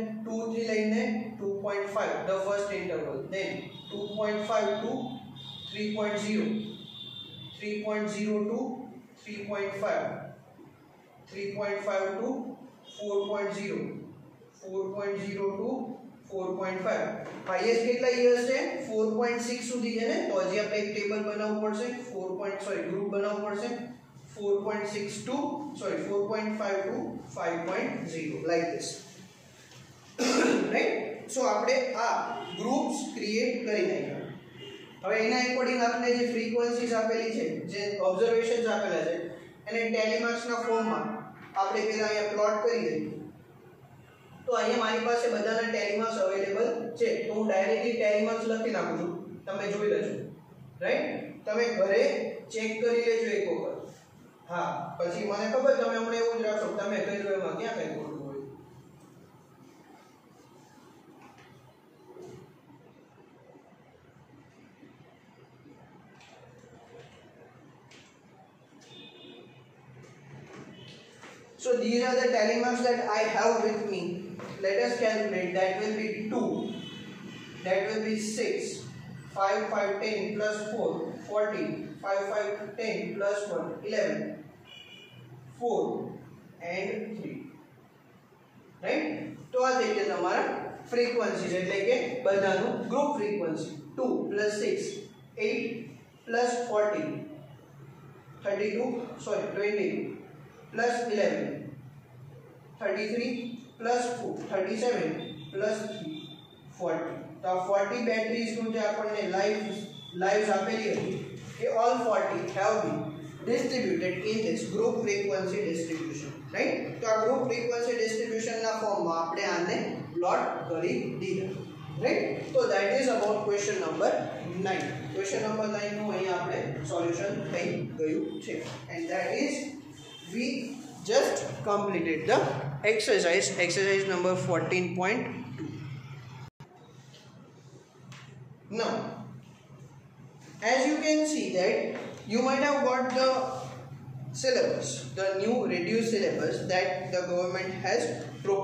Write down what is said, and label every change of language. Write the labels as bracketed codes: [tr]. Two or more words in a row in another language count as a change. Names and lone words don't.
[en] 2 [gu] થી લઈને [en] 2.5 the first interval, then 2.5 to 3.0, 3.0 to 3.5, 3.5 to 4.0, 4.0 to 4.5. [gu] હાઈએસ્ટ કેટલા યર્સ છે? 4.6 સુધી છે ને, તો હજી આપણે એક ટેબલ બનાવવું પડશે. ગ્રુપ બનાવવું પડશે. [en] 4.5 to 5.0 like this. Right? So [gu] આપણે આ [en] groups create [gu] કરી નાખ્યા. હવે એના અકોર્ડિંગ આપણે જે ફ્રીક્વન્સીઝ આપેલી છે, જે ઓબ્ઝર્વેશન્સ આપેલા છે, એને [en] tally marks form [gu] આપણે પહેલા અહીંયા પ્લોટ કરી દઈએ. તો અહીંયા મારી પાસે બધાના [en] tally marks available [gu] છે, તો હું [en] directly tally marks [gu] લખી નાખું છું. તમે જોઈ લેજો. રાઈટ. તમે ઘરે ચેક કરી લેજો એક વખત. હા, પછી મને ખબર તમે હમણાં એવું જ રાખશો, તમે કઈ જો એમાં ક્યાં કઈ ખોટું હોય. [en] So these are the tally marks that I have with me. Let us calculate. That will be 2. That will be 6. 5, 5, 10 plus 4, 14. 5, 5, 10 plus 1, 11. 4 and 3. Right? [gu] તો આ થઈ ગયા તમારા ફ્રીક્વન્સીઝ, એટલે કે બધાનું [en] group frequency. 2 plus 6, 8 plus 14, 22 plus 11, 33 plus 4, 37 plus 3, 40. [gu] તો આ 40 બેટરીઝ નું જે આપણને લાઈવ્સ આપેલી હતી, એ [en] all 40 have been distributed in this group frequency distribution, right? [gu] તો આ [en] group frequency distribution [gu] ના ફોર્મમાં આપણે આને પ્લોટ કરી દીધા, [en] right? So that is about question number 9. Question number 9 [gu] નું અહીં આપણે સોલ્યુશન થઈ ગયું છે, [en] and that is we just completed the exercise number 14.2. Now, as you can see that you might have got the syllabus, the new reduced syllabus that the government has proposed, right?